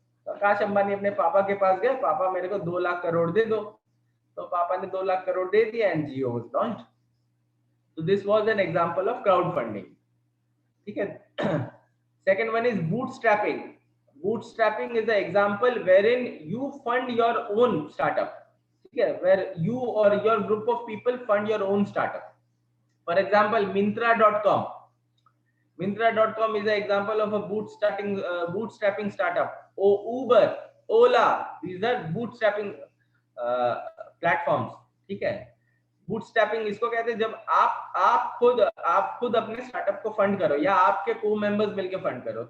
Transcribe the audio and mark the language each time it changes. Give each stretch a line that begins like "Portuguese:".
Hindi: तो आकाश अंबानी अपने पापा के पास गए, पापा मेरे को 2 लाख करोड़ दे दो, तो पापा ने 2 लाख करोड़ दे दिया
English: And Jio was launched. So this was an example of crowdfunding, ठीक है। Second one is bootstrapping. Bootstrapping is the example wherein you fund your own startup, ठीक है, where you or your group of people fund your own startup. For example, Myntra.com. Myntra.com is an example of a bootstrapping startup. Uber, Ola, these are bootstrapping platforms, ठीक है।
Hindi: Bootstrapping इसको कहते हैं जब आप खुद अपने स्टार्टअप को फंड करो या आपके को मेंबर्स मिलकर फंड करो।